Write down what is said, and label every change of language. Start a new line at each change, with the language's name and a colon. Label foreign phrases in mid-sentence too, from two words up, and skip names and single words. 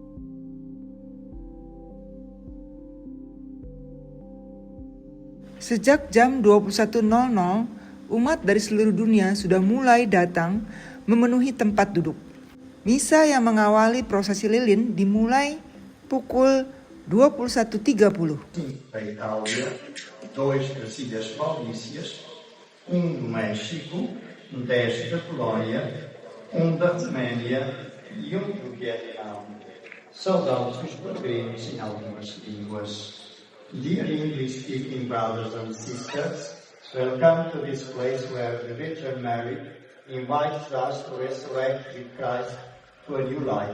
Indonesian: Sejak jam 21.00, umat dari seluruh dunia sudah mulai datang memenuhi tempat duduk. Misa yang mengawali prosesi lilin dimulai pukul 21.30.
Portuguese: Da Itália, 2 de Ilhas Maurícias, do México, 10 da Polónia, da Roménia e do Vietnam. Saudamos os peregrinos em algumas línguas.
English: Dear English-speaking brothers and sisters, welcome to this place where the Virgin Mary invites us to resurrect with Christ to a new life.